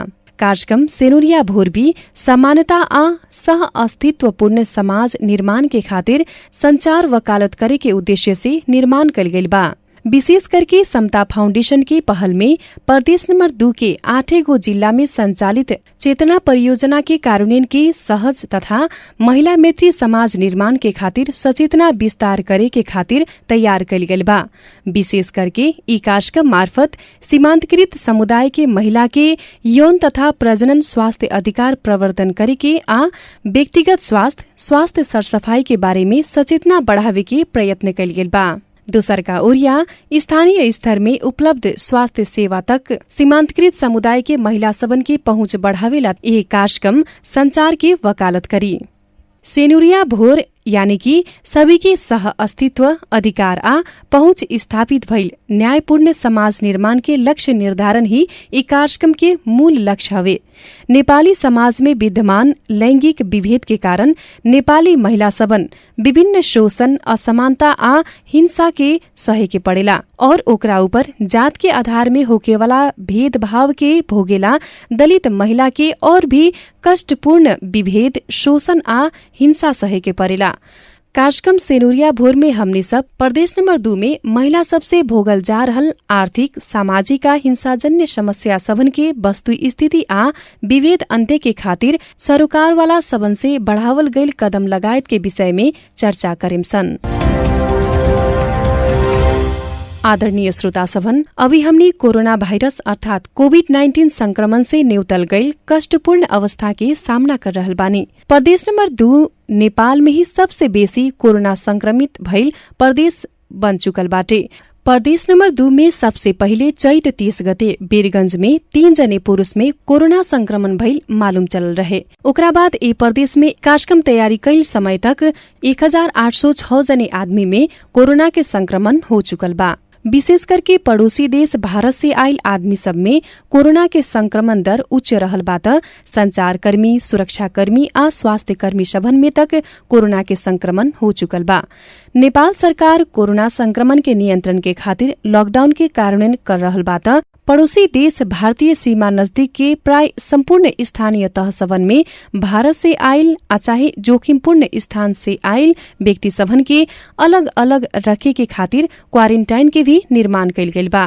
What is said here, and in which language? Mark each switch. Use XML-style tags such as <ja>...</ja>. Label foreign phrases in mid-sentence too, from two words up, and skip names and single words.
<bho>कार्यक्रम सेनुरिया भोर भी समानता आ सह अस्तित्वपूर्ण समाज निर्माण के खातिर संचार वकालत करे के उद्देश्य से निर्माण कल गइल बा। विशेष करके समता फाउंडेशन के पहल में प्रदेश नंबर 2 के 8 गो जिला में संचालित चेतना परियोजना के कार्यान्वयन के सहज तथा महिला मैत्री समाज निर्माण के खातिर सचेतना विस्तार करे के खातिर तैयार कल गइल बा। विशेष करके ई कार्यक्रम मार्फत सीमांतकृत समुदाय के महिला के यौन तथा प्रजनन स्वास्थ्य अधिकार प्रवर्तन करे के आ व्यक्तिगत स्वास्थ्य सरसफाई के बारे में सचेतना बढ़ावे के प्रयत्न कल गइल बा। दोसर का ओरिया स्थानीय स्तर में उपलब्ध स्वास्थ्य सेवा तक सीमांतकृत समुदाय के महिला सबन की पहुंच बढ़ावेला यह कार्यक्रम संचार के वकालत करी। सेनुरिया भोर यानी कि सभी के सह अस्तित्व अधिकार आ पहुंच स्थापित भइल न्यायपूर्ण समाज निर्माण के लक्ष्य निर्धारण ही ई कार्यक्रम के मूल लक्ष्य हवे। नेपाली समाज में विद्यमान लैंगिक विभेद के कारण नेपाली महिला सबन विभिन्न शोषण, असमानता आ हिंसा के सहे के पड़ेला और ओकरा ऊपर जात के आधार में होकेवाला भेदभाव के भोगेला दलित महिला के और भी कष्टपूर्ण विभेद, शोषण आ हिंसा सहे के पड़ेला। कार्यक्रम सेनुरिया भोर में हमने सब प्रदेश नंबर 2 में महिला सबसे भोगल जा रहल आर्थिक, सामाजिक आ हिंसाजन्य समस्या सबन के वस्तु स्थिति आ विभेद अन्त्य के खातिर सरोकार वाला सबन से बढ़ावल गईल कदम लगायत के विषय में चर्चा करेम सन। आदरणीय श्रोता सभन, अभी हमनी कोरोना भाइरस अर्थात कोविड-19 संक्रमण से नेउतल गईल कष्टपूर्ण अवस्था के सामना कर रहल बानी। प्रदेश नंबर 2 नेपाल में ही सबसे बेसी कोरोना संक्रमित भइल प्रदेश बन चुकल बाटे। प्रदेश नंबर 2 में सबसे पहिले चैत 30 गते वीरगंज में 3 जने पुरुष में कोरोना संक्रमण भइल मालूम चलल रहे। ओकरा बाद ए प्रदेश में कार्यक्रम तैयारी कैल समय तक 1806 जने आदमी में कोरोना के संक्रमण हो चुकल बा। विशेष करके पड़ोसी देश भारत से आयल आदमी सब में कोरोना के संक्रमण दर उच्च रहल बा त संचारकर्मी, सुरक्षाकर्मी आ स्वास्थ्य कर्मी सबन में तक कोरोना के संक्रमण हो चुकल बा। नेपाल सरकार कोरोना संक्रमण के नियंत्रण के खातिर लॉकडाउन के कार्यान्वयन कर रहल बा त पड़ोसी देश भारतीय सीमा नजदीक के प्राय संपूर्ण स्थानीय तह सबन में भारत से आयल आ चाहे जोखिमपूर्ण स्थान से आयल व्यक्ति सबन के अलग अलग रखे के खातिर क्वारेन्टाइन के भी निर्माण कइल गइल बा।</bho>